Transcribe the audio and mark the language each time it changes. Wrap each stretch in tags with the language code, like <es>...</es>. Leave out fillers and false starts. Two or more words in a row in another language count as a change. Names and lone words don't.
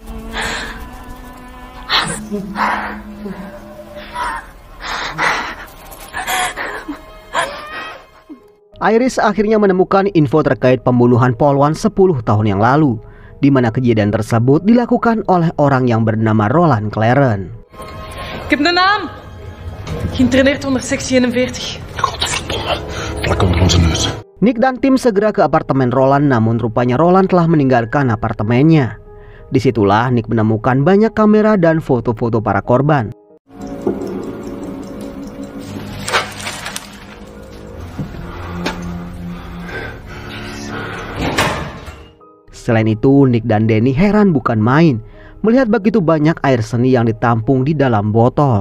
<id>Iris akhirnya menemukan info terkait pembunuhan Polwan 10 tahun yang lalu, di mana kejadian tersebut dilakukan oleh orang yang bernama Roland Claren.</id> <nl>Ik heb de naam! Geïnterneerd onder sectie 41. Godverdomme, vlak onder onze neus.</nl> <id>Nick dan tim segera ke apartemen Roland, namun rupanya Roland telah meninggalkan apartemennya. Disitulah Nick menemukan banyak kamera dan foto-foto para korban. Selain itu, Nick dan Danny heran bukan main melihat begitu banyak air seni yang ditampung di dalam botol.</id>